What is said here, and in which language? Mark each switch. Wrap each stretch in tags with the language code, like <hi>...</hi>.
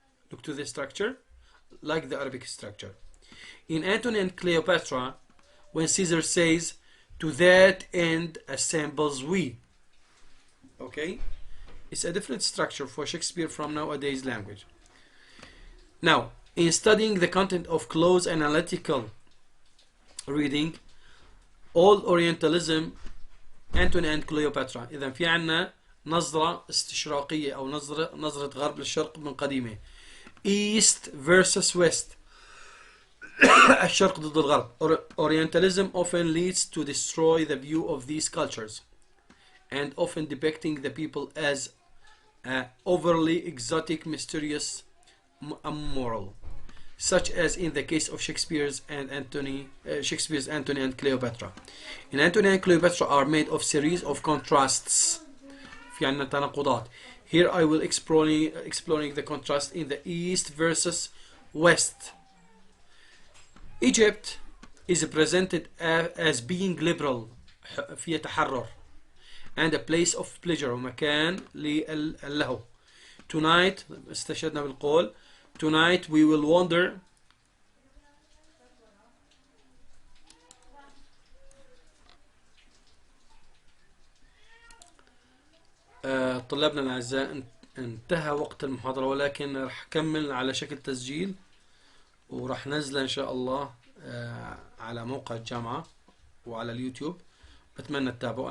<en>Look to the structure, like the Arabic structure. In Antony and Cleopatra, when Caesar says, to that end assembles we. Okay? It's a different structure for Shakespeare from nowadays language. Now, in studying the content of close analytical reading, all Orientalism, Antony and Cleopatra.</en> <ar>إذا في عنا نظرة استشراقية أو نظرة غرب للشرق من قديمة.</ar> <en>East versus West.</en> <ar>الشرق ضد الغرب.</ar> <en>Orientalism often leads to destroy the view of these cultures, and often depicting the people as overly exotic, mysterious, immoral, such as in the case of Shakespeare's Antony and Cleopatra. In Antony and Cleopatra are made of series of contrasts.</en> <ar>في عنا تناقضات.</ar> <en>Here I will exploring the contrast in the East versus West. Egypt is presented as being liberal,</en> <ar>فيها تحرر,</ar> <en>and a place of pleasure,</en> <ar>ومكان للهو. Tonight, استشهدنا بالقول,</ar> <en>tonight we will wander</en> <ar>طلابنا الأعزاء، انتهى وقت المحاضرة، ولكن راح أكمل على شكل تسجيل وراح نزله إن شاء الله على موقع الجامعة وعلى اليوتيوب. بتمنى تتابعوا.</ar>